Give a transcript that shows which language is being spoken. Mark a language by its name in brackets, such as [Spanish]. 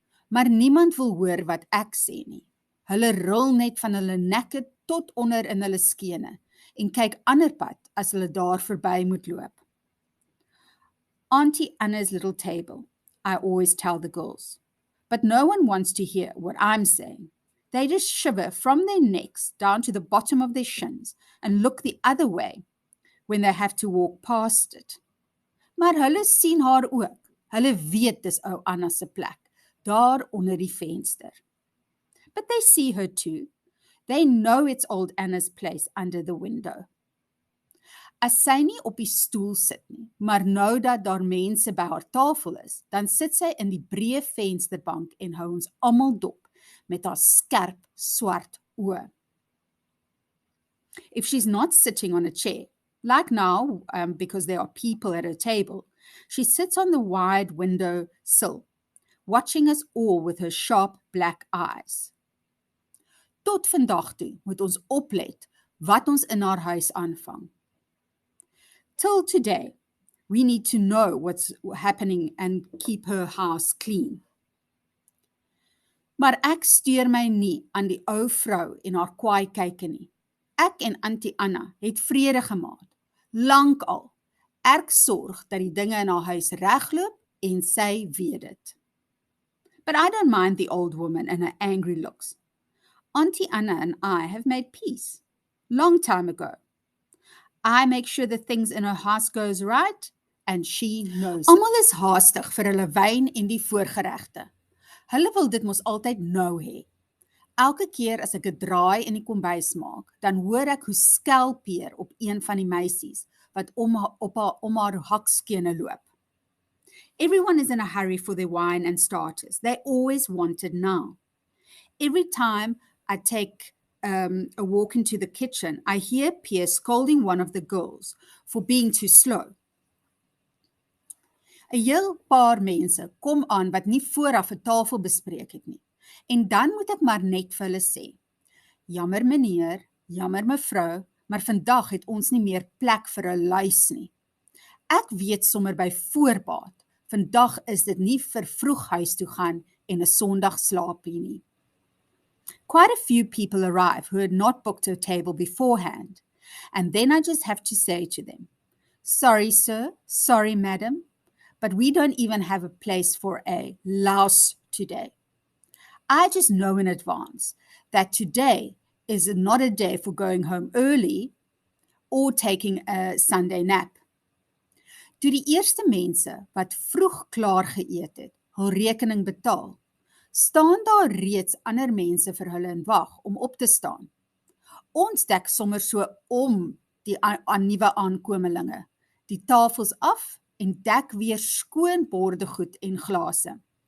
[Afrikaans] Maar niemand wil hoor wat ek sê nie. Hulle rol net van hulle nekke tot onder in hulle skene en kyk ander pad as hulle daar verby moet loop. [English] Auntie Anna's little table, I always tell the girls. But no one wants to hear what I'm saying. They just shiver from their necks down to the bottom of their shins and look the other way when they have to walk past it. [Afrikaans] Maar hulle sien haar ook. Hulle weet dis ou Anna se plek, daar onder die venster. [English] But they see her too. They know it's old Anna's place under the window. [Afrikaans] As sy nie op die stoel sit nie, maar nou dat daar mense by haar tafel is, dan sit sy in die breë vensterbank en hou ons almal dop met haar skerp swart oë. [English] If she's not sitting on a chair, like now, because there are people at her table, she sits on the wide window sill, watching us all with her sharp black eyes. [Afrikaans] Tot vandag toe moet ons oplet wat ons in haar huis aanvang. [English] Till today, we need to know what's happening and keep her house clean. [Afrikaans] Maar ek steur my nie aan die ou vrou en haar kwaai kyke nie. Ek en Auntie Anna het vrede gemaak. Lank al. Ek sorg dat die dinge in haar huis regloop en sy weet dit. [English] But I don't mind the old woman and her angry looks. Auntie Anna and I have made peace. Long time ago. I make sure that things in her house goes right and she knows it. [Afrikaans] Almal is haastig vir hulle wyn en die voorgeregte. Hulle wil dit mos altyd nou hê. Elke keer as ek 'n draai in die kombuis maak, dan hoor ek hoe skelpeer op een van die meisies wat om haar hakskene loop. [English] Everyone is in a hurry for their wine and starters. They always want it now. Every time I take a walk into the kitchen, I hear Pierre scolding one of the girls for being too slow. [Afrikaans] 'n Heel paar mense kom aan wat nie vooraf 'n tafel bespreek het nie. En dan moet ek maar net vir hulle sê, jammer meneer, jammer mevrou, maar vandag het ons nie meer plek vir 'n luis nie. Ek weet sommer by voorbaat, vandag is dit nie vir vroeg huis toe gaan en 'n Sondag slaapie nie. [English] Quite a few people arrive who had not booked a table beforehand, and then I just have to say to them, sorry sir, sorry madam, but we don't even have a place for a louse today. I just know in advance that today is not a day for going home early or taking a Sunday nap. [Afrikaans] Toe die eerste mense wat vroeg klaar geëet het, hul rekening betaal, staan daar reeds ander mense vir hulle in wag om op te staan. Ons dek sommer so om die nuwe aankomelinge, die tafels af en dek weer skoon bordegoed en glase.